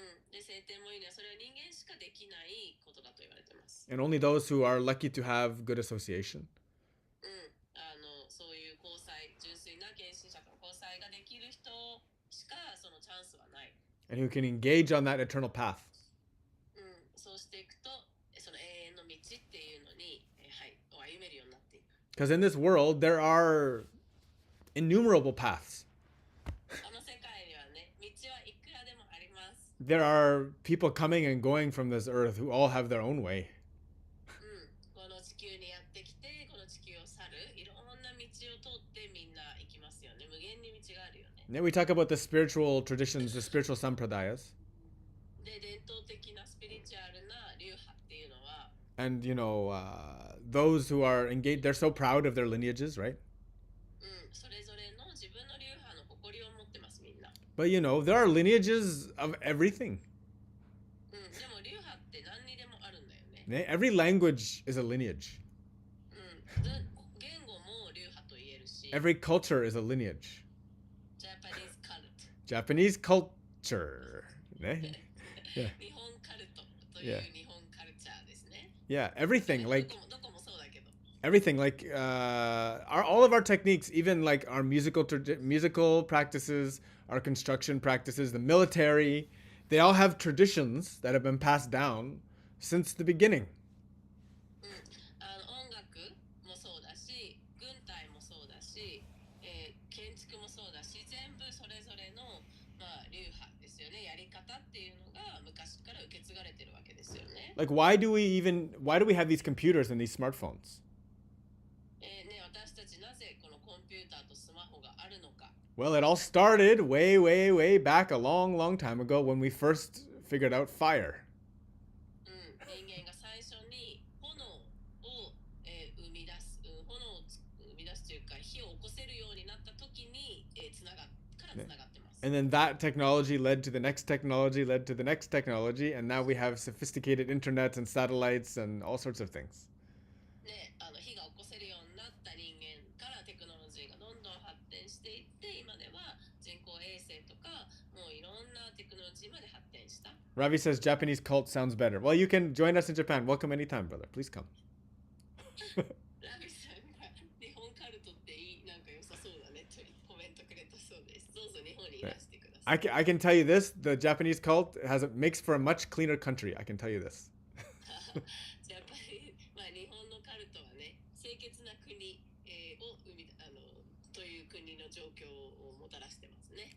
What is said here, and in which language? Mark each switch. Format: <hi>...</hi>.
<ja>で、聖典もいいね。それは人間しかできないことだと言われてます。</ja> <en>and only those who are lucky to have good association.</en> <ja>そういう交際、純粋な献身者と交際ができる人しかそのチャンスはない。</ja> <en>And who can engage on that eternal path.</en> <ja>そうしていくと、その永遠の道っていうのに、歩めるようになっていく。</ja> <en>Because in this world, there are innumerable paths.</en> <ja>この世界にはね、道はいくらでもあります。</ja> <en>There are people coming and going from this earth who all have their own way.</en> <ja>この地球にやってきて、この地球を去る、いろんな道を通ってみんな行きますよね。無限に道があるよね。</ja> <en>Then we talk about the spiritual traditions, the spiritual sampradayas.</en> <ja>で、伝統的なスピリチュアルな流派っていうのは、</ja> <en>And, those who are engaged, they're so proud of their lineages, right?</en> <ja>それぞれの自分の流派の誇りを持ってます、みんな。</ja> <en>But, there are lineages of everything.</en> <ja>でも流派って何にでもあるんだよね。</ja> <en>Every language is a lineage.</en> <ja>言語も流派と言えるし、</ja> <en>Every culture is a lineage. Japanese cult、 Japanese culture. ね?Yeah.</en> <ja>日本カルトという日本カルチャーですね。</ja> <en>Yeah, everything, like</en> <ja>どこもそうだけど。</ja> <en>everything, like all of our techniques, even like our musical practices, our construction practices, the military, they all have traditions that have been passed down since the beginning.</en> <ja>音楽もそうだし、軍隊もそうだし、建築もそうだし、全部それぞれの、流派ですよね。やり方っていうのが昔から受け継がれてるわけですよね。</ja> <en>Like why do we have these computers and these smartphones?</en> <ja>私たちなぜこのコンピューターとスマホがあるのか。</ja> <en>Well, it all started way, way, way back a long, long time ago when we first figured out fire.</en> <ja>人間が最初に炎を、生み出す、炎を生み出すというか火を起こせるようになった時に、つながってます。</ja> <en>And then that technology led to the next technology, led to the next technology, and now we have sophisticated internets and satellites and all sorts of things.</en> <ja>火が起こせるようになった人間からテクノロジーがどんどん発展していって、今では人工衛星とかもういろんなテクノロジーまで発展した。</ja> <en>Ravi says Japanese cult sounds better. Well, you can join us in Japan. Welcome anytime, brother. Please come.</en> <ja>ラビさんが日本カルトってなんか良さそうだねとコメントくれたそうです。どうぞ日本にいらしてください。</ja> <en>I can tell you this: the Japanese cult makes for a much cleaner country. I can tell you this.</en> <ja>やっぱり、日本のカルトはね、清潔な国、をという国の状況をもたらしてますね。</ja>